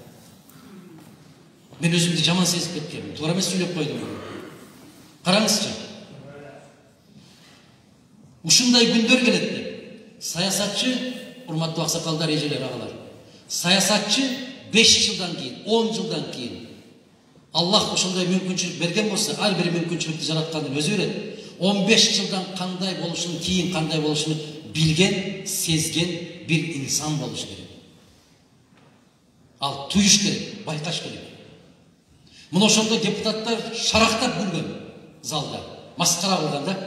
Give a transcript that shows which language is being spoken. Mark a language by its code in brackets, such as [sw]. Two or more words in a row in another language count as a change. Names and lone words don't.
[ky] Мен өзүмдү жаман сезип кеткенмин. Туура эмес сүйлөп койдум. Караңызчы. Ушундай күндөр келет деп. Саясатчы, урматтуу аксакалдар, эжелер, агалар. Саясатчы 5 жылдан кейін, 10 жылдан кейін Аллах ошондой мүмкүнчүлүк берген болса, ар бир мүмкүнчүлүктү жараткандын өзү берет. 15 жылдан кандай болушун, кийин кандай болушун билген, сезген бир инсан болуш керек. Ал туюш керек, байкаш керек. Мына ошондой депутаттар шарактап күлгөн залда, маскара кылган да.